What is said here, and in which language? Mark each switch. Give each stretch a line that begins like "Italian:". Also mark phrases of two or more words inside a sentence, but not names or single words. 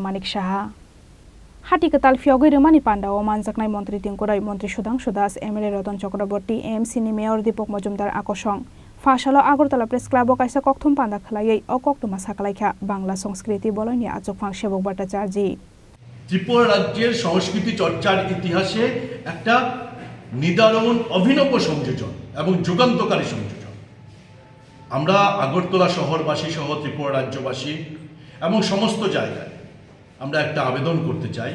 Kok Borok: Manik Saha Hati ketal Phiyogwi remani panda o manjaknai Montri Tingkurai Montri Sudhangshu Das MLA Ratan Chakraborty AMC ni Mayor Deepak Majumdar Akosong Fashalo Agartala Press Club o kaisa kokthum panda khlaiei o koktuma saklaikha Bangla Sanskriti Boloi ni achokphang Sebok Bhattacharji
Bangla: ত্রিপুরা রাজ্যের সংস্কৃতি চর্চার ইতিহাসে একটা নিদারুণ অভিনব সংযোজন এবং যুগান্তকারী সংযোজন। আমরা আগরতলা শহরবাসী সহ ত্রিপুরা রাজ্যবাসী এবং সমস্ত জায়গায় আমরা একটা আবেদন করতে চাই।